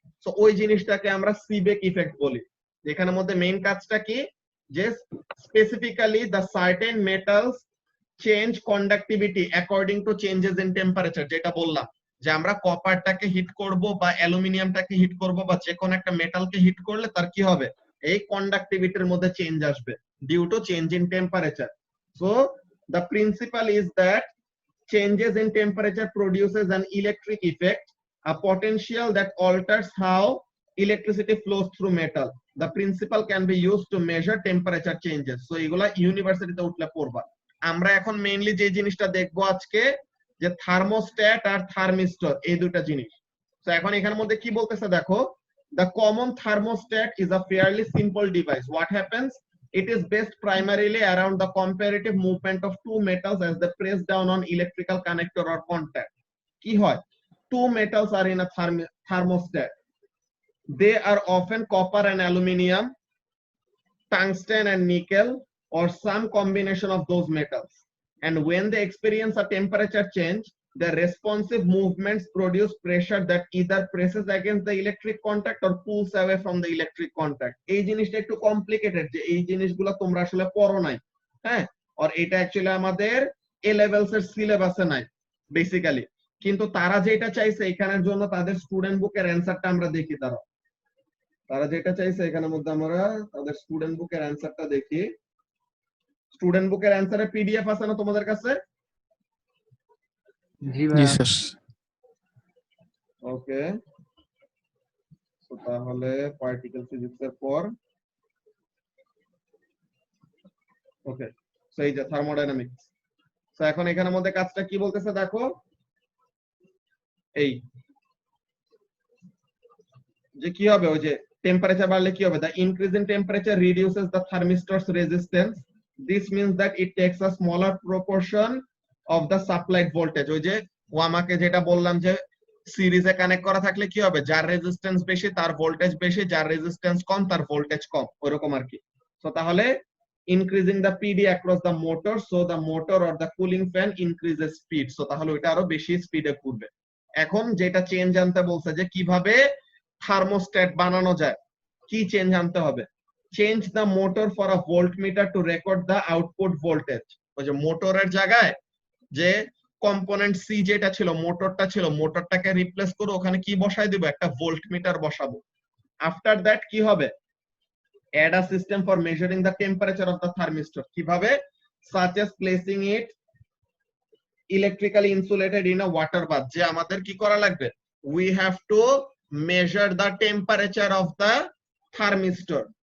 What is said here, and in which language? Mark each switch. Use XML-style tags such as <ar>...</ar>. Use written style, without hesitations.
<bn>So ওই জিনিসটাকে আমরা সিবেক ইফেক্ট বলি। এখানের মধ্যে মেইন কাজটা কি, যে</bn> <en>Specifically the certain metals change conductivity according to changes in temperature.</en> <bn>যেটা বললাম যে আমরা কপারটাকে হিট করব বা অ্যালুমিনিয়ামটাকে হিট করব বা যে কোনো একটা মেটালকে হিট করলে তার কি হবে, এই কন্ডাক্টিভিটির মধ্যে চেঞ্জ আসবে due to change in temperature. So</bn> <en>The principle is that changes in temperature produces an electric effect, a potential that alters how electricity flows through metal. The principle can be used to measure temperature changes.</en> <bn>So এগুলা ইউনিভার্সিটিতে উঠলে পড়বা। আমরা এখন mainly যে জিনিসটা দেখবো আজকে যে থার্মোস্ট্যাট আর থার্মিস্টর এই দুটো জিনিস। তো এখন এখানের মধ্যে কি বলতেছে দেখো,</bn> <en>the common thermostat is a fairly simple device. What happens? It is based primarily around the comparative movement of two metals as they press down on electrical connector or contact.</en> <bn>কি হয়?</bn> <en>Two metals are in a thermostat. They are often copper and aluminium, tungsten and nickel, or some combination of those metals. And when they experience a temperature change, the responsive movements produce pressure that either presses against the electric contact or pulls away from the electric contact.</en> <bn>এই জিনিসটা একটু complicated, যে এই জিনিসগুলো তোমরা আসলে পড়ো নাই, হ্যাঁ, আর এটা অ্যাকচুয়ালি আমাদের এ লেভেলস এর সিলেবাসে নাই বেসিক্যালি। কিন্তু তারা যেটা চাইছে এখানের জন্য তাদের স্টুডেন্ট বুকের অ্যানসারটা আমরা দেখি। তারা যেটা চাইছে এখানের মধ্যে আমরা তাদের স্টুডেন্ট বুকের অ্যানসারটা দেখি। স্টুডেন্ট বুকের অ্যানসারে পিডিএফ আছে না তোমাদের কাছে? জি জি ভাইয়া। স্যার। ওকে, তো তাহলে পার্টিকেল ফিজিক্স এর পর ওকে, সো এই যে থার্মোডাইনামিক্স। তো এখন এখানের মধ্যে কাজটা কি বলতেছে দেখো, এই যে কি হবে, ওই যে টেম্পারেচার বাড়লে কি হবে,</bn> <en>the increase in temperature reduces the thermistor's resistance. This means that it takes a smaller proportion of the supplied voltage.</en> <bn>ওই যে ও আমাকে যেটা বললাম যে সিরিজে কানেক্ট করা থাকলে কি হবে, যার রেজিস্ট্যান্স বেশি তার ভোল্টেজ বেশি, যার রেজিস্ট্যান্স কম তার ভোল্টেজ কম, ওরকম আর কি। তো তাহলে</bn> <en>increasing the PD across the motor, so the motor or the cooling fan increases speed.</en> <bn>So তাহলে ওটা আরো বেশি স্পিডে ঘুরবে। এখন যেটা চেঞ্জ আনতে বলছে যে কিভাবে থার্মোস্ট্যাট বানানো যায়, কি চেঞ্জ আনতে হবে,</bn> <en>Change the motor for a voltmeter to record the output voltage.</en> <bn>ওই যে মোটরের জায়গায় যে কম্পোনেন্ট সি যেটা ছিল, মোটরটা ছিল, মোটরটাকে রিপ্লেস করে ওখানে কি বসাই দিব, একটা ভোল্টমিটার বসাবো।</bn> <en>after that</en> <bn>কি হবে,</bn> <en>add a system for measuring the temperature of the thermistor.</en> <bn>কিভাবে,</bn> <en>such as placing it electrically insulated in a water bath.</en> <bn>যে আমাদের কি করা লাগবে,</bn> <en>we have to measure the temperature of the thermistor.</en>